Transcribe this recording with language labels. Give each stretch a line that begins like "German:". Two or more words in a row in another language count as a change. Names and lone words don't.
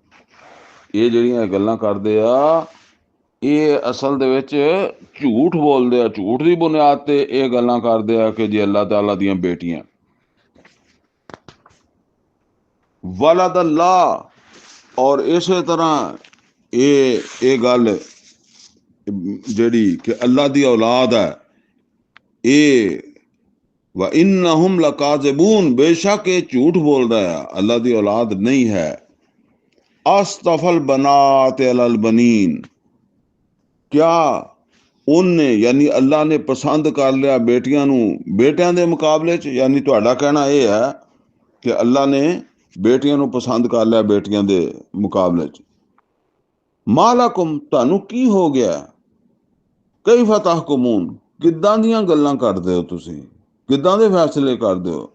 Punjabi: ਇਹ ਜਿਹੜੀਆਂ ਗੱਲਾਂ ਕਰਦੇ ਆ ਇਹ ਅਸਲ ਦੇ ਵਿੱਚ ਝੂਠ ਬੋਲਦੇ ਆ, ਝੂਠ ਦੀ ਬੁਨਿਆਦ ਤੇ ਇਹ ਗੱਲਾਂ ਕਰਦੇ ਆ ਕਿ ਜੀ ਅੱਲਾਹ ਤਾਲਾ ਦੀਆਂ ਬੇਟੀਆਂ।
Arabic: ولد الله,
Punjabi: ਔਰ ਇਸੇ ਤਰ੍ਹਾਂ ਇਹ ਗੱਲ ਜਿਹੜੀ ਕਿ ਅੱਲਾ ਦੀ ਔਲਾਦ ਹੈ, ਇਹ
Arabic: وإنهم لكاذبون,
Hindi: बेशक ये झूठ बोल रहा है, अल्लाह दी औलाद नहीं है।
Arabic: أصطفى البنات على البنين,
Hindi: क्या ਉਹਨੇ यानी अल्लाह ने पसंद कर लिया बेटियां
Punjabi: ਨੂੰ ਬੇਟਿਆਂ ਦੇ ਮੁਕਾਬਲੇ 'ਚ। यानी ਤੁਹਾਡਾ ਕਹਿਣਾ ਇਹ ਹੈ ਕਿ ਅੱਲਾ ਨੇ ਬੇਟੀਆਂ ਨੂੰ ਪਸੰਦ ਕਰ ਲਿਆ ਬੇਟੀਆਂ ਦੇ ਮੁਕਾਬਲੇ 'ਚ। ਮਾਲਕੁਮ ਤੁਹਾਨੂੰ ਕੀ ਹੋ ਗਿਆ,
Arabic: كيف تحكمون
Punjabi: ਕਿੱਦਾਂ ਦੀਆਂ ਗੱਲਾਂ ਕਰਦੇ ਹੋ ਤੁਸੀਂ, ਕਿੱਦਾਂ ਦੇ ਫੈਸਲੇ ਕਰਦੇ ਹੋ।